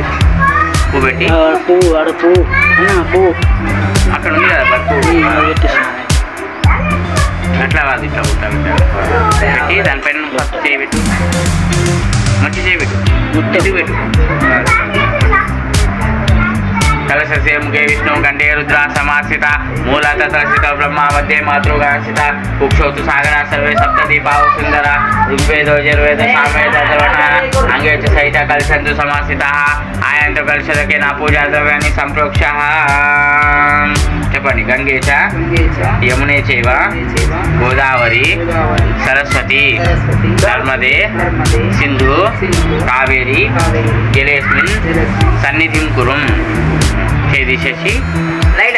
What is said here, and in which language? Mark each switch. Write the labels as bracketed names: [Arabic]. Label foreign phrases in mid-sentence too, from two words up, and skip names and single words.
[Telugu] పువ్వు పెట్టి అక్కడ ఉంది కదా పువ్వు అట్లా కాదు ఇట్లా పెట్టి దానిపైన ఫస్ట్ చేయబెట్టు. మంచి చేయబెట్టు. ముట్టది పెట్టు. [Sanskrit] कलशस्य मुखे विष्णु कंठे रुद्रा समाश्रिता मूलतः सरसित ब्रह्मा मध्ये मातृगाश्रिता कुक्षोतु सागरा सर्वे सप्तदीपाः सुंदरा ऋग्वेदो यजुर्वेद सामवेद अथर्वणः अंगे च सहित कलशन्तु समाश्रिताः आयन्तु कलशदकेन पूजा द्रव्याणि संप्रोक्षः చెప్పండి గంగే చ యమునే చైవ గోదావరి సరస్వతి నర్మదే సింధు కావేరి జలేస్మిన్ సన్నిధిం కురుం [Telugu] చేసి రైట్.